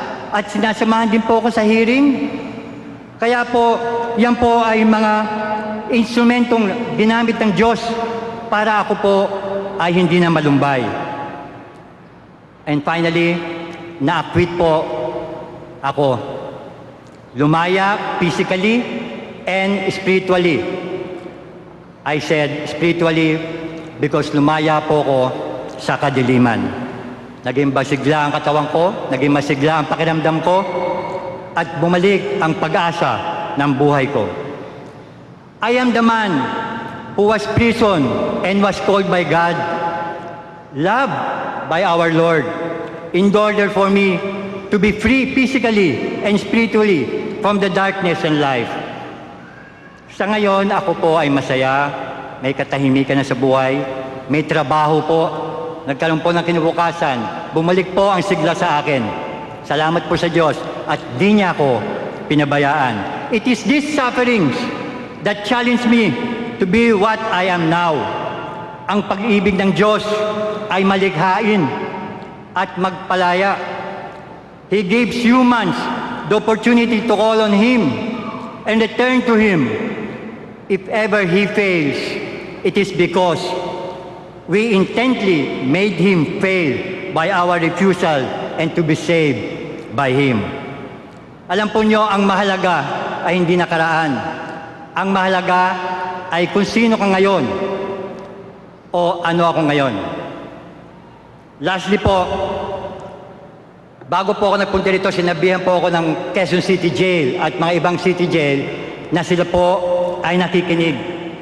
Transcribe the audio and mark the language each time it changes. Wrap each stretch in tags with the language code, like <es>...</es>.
<tl>At sinasamahan din po ako sa hearing. Kaya po, yan po ay mga instrumentong ginamit ng Diyos para ako po ay hindi na malumbay.</tl> <en>And finally,</en> <tl>na-acquit po ako. Lumaya</tl> <en>physically and spiritually. I said spiritually because</en> <tl>lumaya po ko sa kadiliman. Naging masigla ang katawan ko, naging masigla ang pakiramdam ko, at bumalik ang pag-asa ng buhay ko.</tl> <en>I am the man who was prisoned and was called by God, loved by our Lord, in order for me to be free physically and spiritually from the darkness and life.</en> <tl>Sa ngayon, ako po ay masaya, may katahimikan na sa buhay, may trabaho po, nagkaroon po ng kinabukasan, bumalik po ang sigla sa akin. Salamat po sa Diyos at di niya ako pinabayaan.</tl> <en>It is these sufferings that challenge me to be what I am now.</en> <tl>Ang pag-ibig ng Diyos ay malikhain at magpalaya.</tl> <en>He gives humans the opportunity to call on Him and return to Him. If ever He fails, it is because we intently made Him fail by our refusal and to be saved by Him.</en> <tl>Alam po nyo, ang mahalaga ay hindi nakaraan. Ang mahalaga ay kung sino ka ngayon o ano ako ngayon. Lastly po, bago po ako nagpunta dito, sinabihan po ako ng Quezon City Jail at mga ibang city jail na sila po ay nakikinig.</tl>